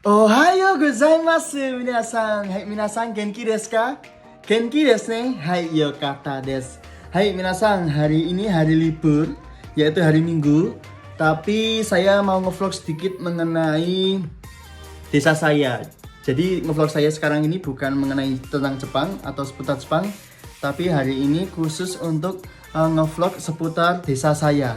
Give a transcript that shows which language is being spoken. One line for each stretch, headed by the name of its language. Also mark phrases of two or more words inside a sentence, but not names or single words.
Japanese: おはようございます皆さん。はい皆さん、元気ですか? 元気ですね？はい、良かったです. はい皆さん,
Indonesian: hari ini hari libur, yaitu hari Minggu. Tapi saya mau ngevlog sedikit mengenai desa saya. Jadi ngevlog saya sekarang ini bukan mengenai tentang Jepang atau seputar Jepang, tapi hari ini khusus untuk ngevlog seputar desa saya.